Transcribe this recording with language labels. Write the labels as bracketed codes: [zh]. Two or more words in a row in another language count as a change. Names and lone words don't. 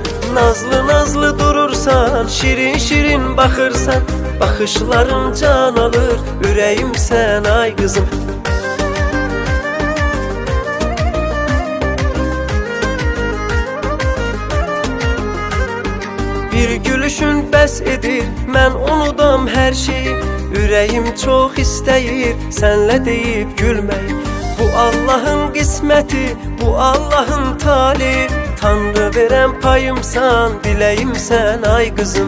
[tr] Nazlı nazlı durursan, şirin şirin bakırsan, bakışların can alır, yüreğim sen ay kızım. [az] Bir gülüşün bəs edir, mən unudam hər şeyi. Ürəyim çox istəyir, sənlə deyib gülməyi. Bu Allahın qisməti, bu Allahın tali. Tanrı verən payımsan, diləyimsən ay qızım.